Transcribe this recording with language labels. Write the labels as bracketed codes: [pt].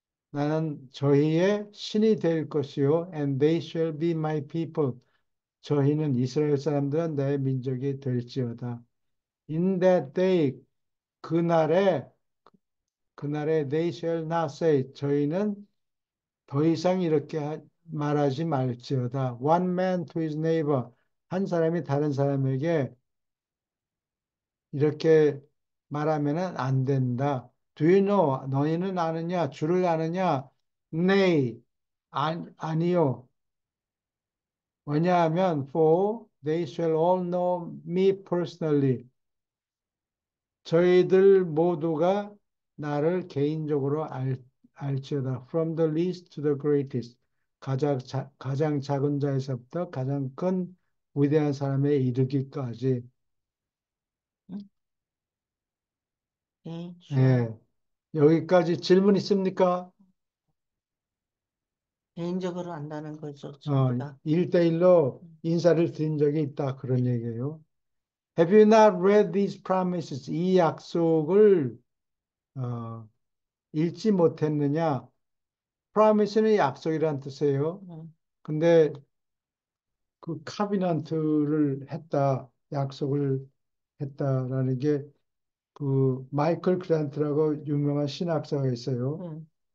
[ko] 나는 저희의 신이 될 것이요. [en] And they shall be my people. [ko] 저희는 이스라엘 사람들은 내 민족이 될지어다. [en] In that day, [ko] 그날에, 그날에 [en] they shall not say, [ko] 저희는 더 이상 이렇게 말하지 말지어다. [en] One man to his neighbor. [ko] 한 사람이 다른 사람에게 이렇게 말하면은 안 된다. [en] Do you know? [ko] 너희는 아느냐? 주를 아느냐? [en] Nay. [ko] 아니요. 왜냐하면 [en] for they shall all know me personally. [ko] 저희들 모두가 나를 개인적으로 알지어다. [en] From the least to the greatest. [ko] 가장 작은 자에서부터 가장 큰 위대한 사람에 이르기까지. 음. 네, 주요. 예. 여기까지 질문 있습니까? 개인적으로 안다는 거죠, 전부 다. 1대1로 음. 인사를 드린 적이 있다. 그런 얘기예요. [en] Have you not read these promises? [ko] 이 약속을 어, 읽지 못했느냐? promise는 약속이란 뜻이에요. 음. 근데 그 카비넌트를 했다, 약속을 했다라는 게 그 마이클 그랜트라고 유명한 신학자가 있어요.